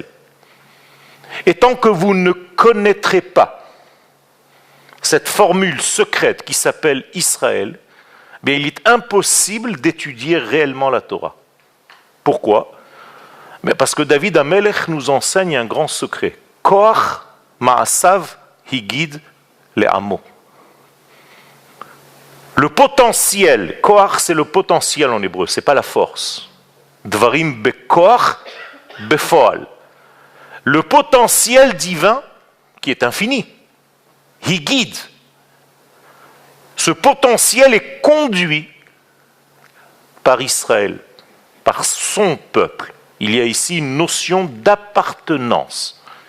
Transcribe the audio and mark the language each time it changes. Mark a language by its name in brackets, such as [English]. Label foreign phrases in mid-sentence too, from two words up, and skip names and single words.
[French] Et tant que vous ne connaîtrez pas cette formule secrète qui s'appelle Israël, mais il est impossible d'étudier réellement la Torah. Pourquoi ? Mais parce que David HaMelech nous enseigne un grand secret. [Hebrew] כח מעשיו הגיד לעמו. [French] Le potentiel, koach c'est le potentiel en hébreu, c'est pas la force. [Hebrew] דברים בכח בפועל. [French] Le potentiel divin qui est infini. Higid. Ce potentiel est conduit par Israël, par son peuple. Il y a ici une notion d'appartenance.